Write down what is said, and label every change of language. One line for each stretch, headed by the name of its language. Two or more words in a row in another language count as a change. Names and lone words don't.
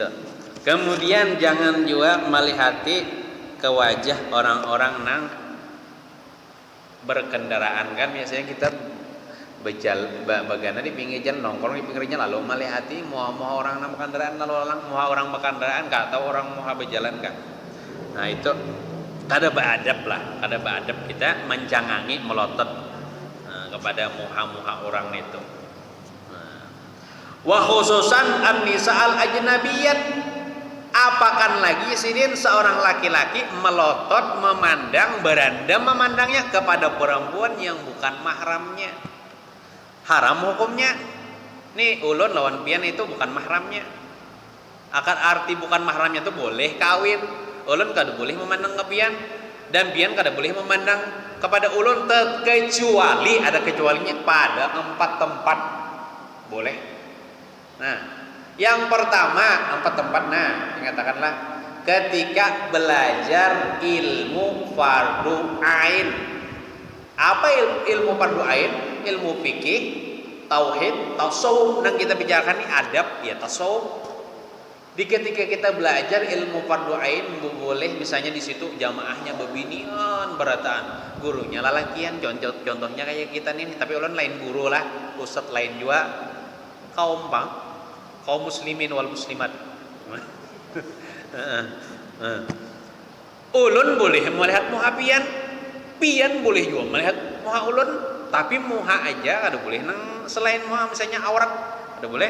Banjar: Kemudian jangan juga melihati ke wajah orang-orang nang berkendaraan kan biasanya kita bagana di pinggir jalan nongkrong di pinggirnya lalu melihati muha orang nang berkendaraan lalu lalang muha orang berkendaraan kah atau orang muha berjalan kah. Nah itu kada beadab kita mencangangi melotot kepada muha orang itu.
Arabic: وخصوصا النساء الأجنبيات
Banjar: apakan lagi sini seorang laki-laki melotot beranda memandangnya kepada perempuan yang bukan mahramnya haram hukumnya nih ulun lawan pian itu bukan mahramnya akan arti bukan mahramnya itu boleh kawin ulun kada boleh memandang ke pian dan pian kada boleh memandang kepada ulun kecuali ada kecualinya pada 4 tempat boleh.
Indonesian: Nah, yang pertama 4 tempat. Nah, katakanlah ketika belajar ilmu fardu ain. Apa ilmu fardu ain? Ilmu fikih, tauhid, tasawuf. Yang kita bicarakan ini adab ya tasawuf.
Banjar: Di ketika kita belajar ilmu fardu ain boleh misalnya di situ jamaahnya bebinian berataan, gurunya lalakian. Contohnya kayak kita nih, tapi ulun lain guru lah, ustadz lain juga kaum muslimin wal muslimat. Ulun boleh melihat muha pian boleh juga melihat muha ulun, tapi muha aja kada boleh nang selain muha misalnya aurat kada boleh.